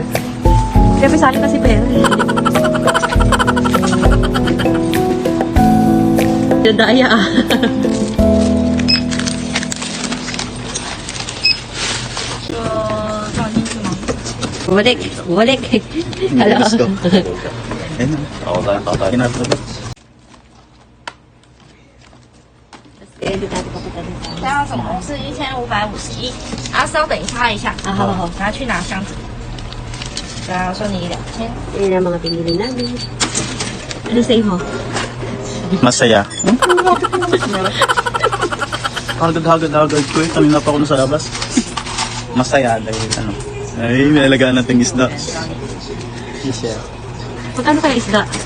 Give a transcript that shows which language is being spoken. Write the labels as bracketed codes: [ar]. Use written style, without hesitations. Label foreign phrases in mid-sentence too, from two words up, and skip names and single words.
[tl] Siyempre sa akin kasi pera. Dadaya ah. Bumalik. Hello. [en] Let's go. [tl] Ayun na. Ako tayo tatakin natin. Edit natin papunta dito. [zh] 这样总共是1551，然后稍等擦一下， Ah, hao. 拿去拿箱子。然后说你2000， [tl] Yan ang mga pinili namin. Ano say mo? Masaya. Hagad ko eh. Kanina pa ako sa labas. Masaya dahil ano. Ay, may alagaan nating isda. Magkano kaya isda?